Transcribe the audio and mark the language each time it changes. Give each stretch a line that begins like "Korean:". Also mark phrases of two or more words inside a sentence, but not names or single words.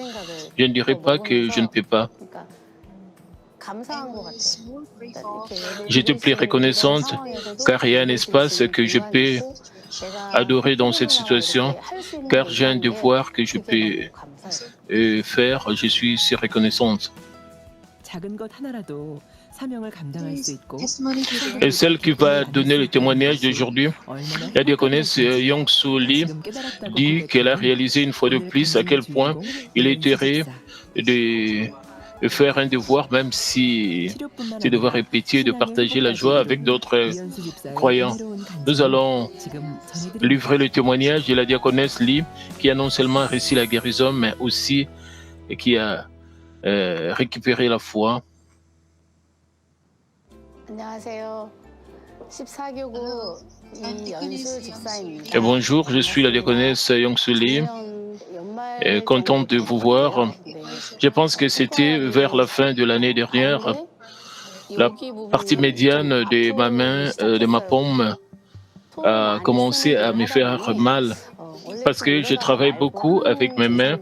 French: Je ne dirais pas que je ne peux pas. J'étais plus reconnaissante car il y a un espace que je peux adorer dans cette situation, car j'ai un devoir que je peux faire. Je suis si reconnaissante.
Korean: 작은 것 하나라도 사명을 감당할 수 있고
French: Et celle qui va donner le témoignage d'aujourd'hui,
Korean: 얼마나
French: la diaconesse Yong Soo Lee,
Korean: 지금 깨달았다고
French: dit qu'elle a réalisé une fois de plus à quel point il est heureux de faire un devoir, même si c'est devoir répéter, de partager la joie avec d'autres croyants. Nous allons livrer le témoignage de la diaconesse Lee, qui a non seulement réussi la guérison, mais aussi qui a récupéré la foi.
Korean: 안녕하세요. 14교구 이연수 집사입니다.
French: Et bonjour, je suis la diaconesse Yong Soo Lee. Contente de vous voir. Je pense que c'était vers la fin de l'année dernière. La partie médiane de ma main, de ma paume, a commencé à me faire mal parce que je travaille beaucoup avec mes mains.